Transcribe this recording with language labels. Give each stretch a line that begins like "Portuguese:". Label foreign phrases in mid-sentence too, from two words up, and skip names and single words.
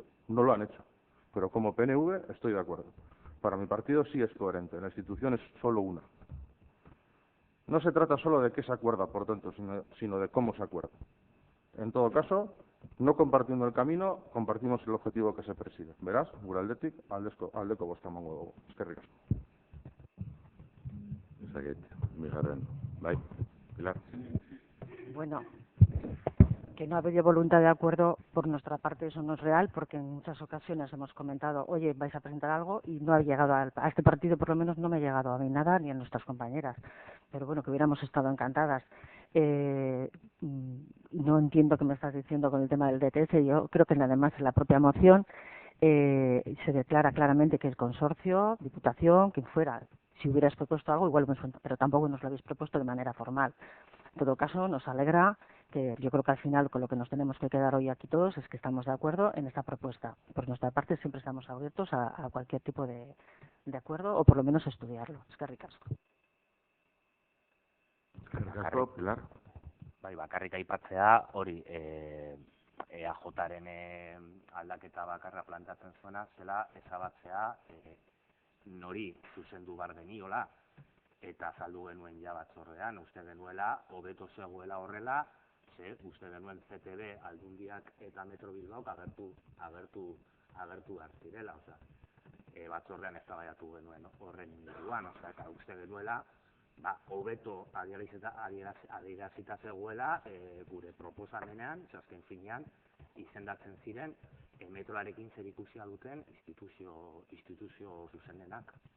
Spanish: No lo han hecho, pero como PNV estoy de acuerdo. Para mi partido sí es coherente, la institución es solo una. No se trata solo de qué se acuerda, por tanto, sino de cómo se acuerda. En todo caso, no compartiendo el camino, compartimos el objetivo que se persigue.
Basque: Beraz, gure aldetik, aldeko bozka emango dugu. Eskerrik asko. Bigarren, bai, Pilar.
Spanish: Bueno, que no ha habido voluntad de acuerdo por nuestra parte, eso no es real, porque en muchas ocasiones hemos comentado, oye, vais a presentar algo, y no ha llegado a este partido, por lo menos no me ha llegado a mí nada, ni a nuestras compañeras. Pero bueno, que hubiéramos estado encantadas. No entiendo qué me estás diciendo con el tema del DTS. Yo creo que además en la propia moción se declara claramente que el consorcio, Diputación, quien fuera, si hubieras propuesto algo, igual, pero tampoco nos lo habéis propuesto de manera formal. En todo caso, nos alegra que yo creo que al final con lo que nos tenemos que quedar hoy aquí todos es que estamos de acuerdo en esta propuesta. Por nuestra parte siempre estamos abiertos a cualquier tipo de acuerdo, o por lo menos estudiarlo.
Basque: Eskerrik asko. Pilar. Bai, bakarrik aipatzea, hori, EAJaren aldaketa bakarra plantatzen zuena, zela ezabatzea nori zuzendu bar geniola, eta azaldu genuen ja batzordean, uste genuela, hobeto zegoela horrela, uste genuen CTB, Aldundiak eta Metro Bilbaok agertu behar zirela, batzordean eztabaidatu genuen horren inguruan, eta uste genuela, hobeto adierazita zegoela gure proposamenean, azken finean, izendatzen ziren metroarekin zerikusia duten instituzio zuzenenak.